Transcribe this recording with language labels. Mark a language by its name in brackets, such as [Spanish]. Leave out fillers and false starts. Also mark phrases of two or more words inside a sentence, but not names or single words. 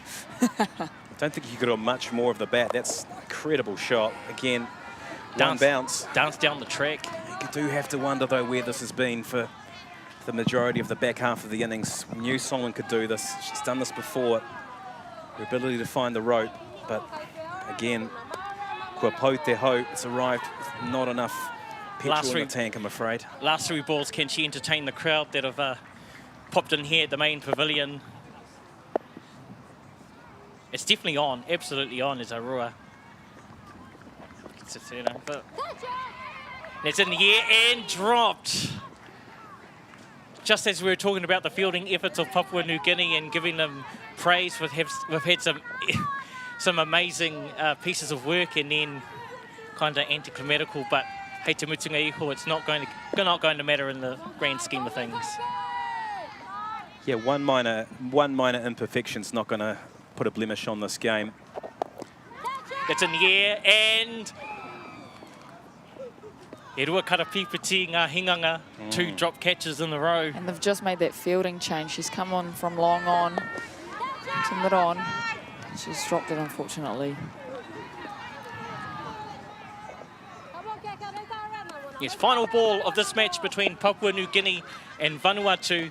[English] I don't think you could have much more of the bat. That's an incredible shot. Again, one bounce. Dance down the track. You do have to wonder, though, where this has been for the majority of the back half of the innings. We knew Solomon could do this. She's done this before. Her ability to find the rope. But again, [Māori] kua pou te hau, [English] it's arrived with not enough petrol in the tank, I'm afraid. Last 3 balls, can she entertain the crowd that have popped in here at the main pavilion? It's definitely on, absolutely on, as Aotearoa. But it's in the air and dropped. Just as we were talking about the fielding efforts of Papua New Guinea and giving them praise, we've had some amazing pieces of work, and then kind of anticlimatical. But hey, [Māori] te mutunga iho, [English] it's not going to matter in the grand scheme of things. Yeah, one minor imperfection's not going to put a blemish on this game. It's in the air, and [Māori] e rua karapipiti ngā hinganga, [English] 2 drop catches in a row. And they've just made that fielding change. She's come on from long on to mid on. She's dropped it, unfortunately. Yes, final ball of this match between Papua New Guinea and Vanuatu.